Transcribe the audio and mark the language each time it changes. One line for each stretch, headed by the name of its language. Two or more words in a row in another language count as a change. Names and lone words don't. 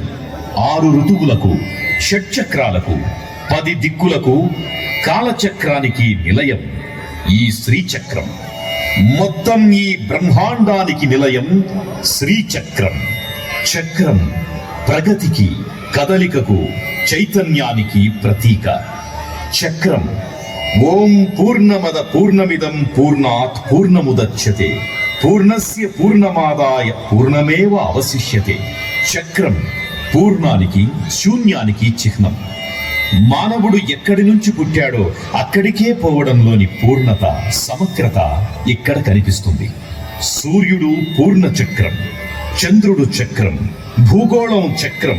Telugu: 6 ఋతువులకు, షట్చక్రాలకు, 10 దిక్కులకు, కాలచక్రానికి నిలయం ఈ శ్రీచక్రం. మొత్తం ఈ బ్రహ్మాండానికి నిలయం శ్రీచక్రం. చక్రం ప్రగతికి, కదలికకు, చైతన్యానికి ప్రతీక.
Sanskrit: చక్రం ఓం పూర్ణమద పూర్ణమిదం పూర్ణాత్ పూర్ణముదచ్యతే పూర్ణస్య పూర్ణమాదాయ పూర్ణమేవ అవశిష్యతే.
Telugu: చక్రం పూర్ణానికి, శూన్యానికి చిహ్నం. మానవుడు ఎక్కడి నుంచి పుట్టాడో అక్కడికే పోవడంలోని పూర్ణత, సమగ్రత ఇక్కడ కనిపిస్తుంది. సూర్యుడు పూర్ణ చక్రం, చంద్రుడు చక్రం, భూగోళం చక్రం.